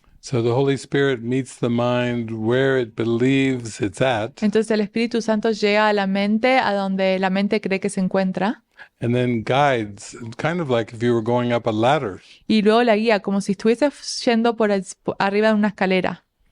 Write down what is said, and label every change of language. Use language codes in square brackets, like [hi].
[en] So the Holy Spirit meets the mind where it believes it's at. [es] Entonces el Espíritu Santo llega a la mente a donde la mente cree que se encuentra. [en] And then guides, kind of like if you were going up a ladder. [es] Y luego la guía, como si estuviese yendo por arriba de una escalera.